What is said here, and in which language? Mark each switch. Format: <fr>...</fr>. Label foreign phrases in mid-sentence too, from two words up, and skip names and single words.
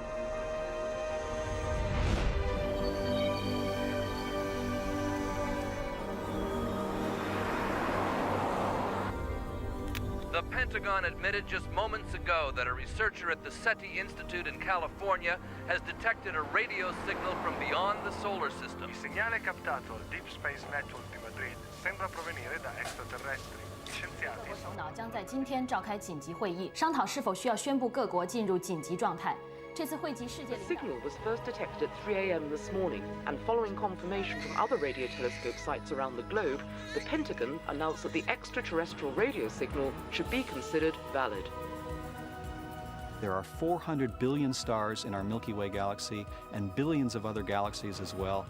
<en>The Pentagon admitted just moments ago that a researcher at the SETI Institute in California has detected a radio signal from beyond the solar system.</en> <it>Il segnale captato al Deep Space Network di Madrid sembra provenire da extraterrestri.</it> <zh>国首脑将在今天召开紧急会议，商讨是否需要宣布各国进入紧急状态。这次汇集世界领导。</zh> <en>The signal was first detected at 3 a.m. this morning, and following confirmation from other radio telescope sites around the globe, the Pentagon announced that the extraterrestrial radio signal should be considered valid. There are 400 billion stars in our Milky Way galaxy and billions of other galaxies as well.</en>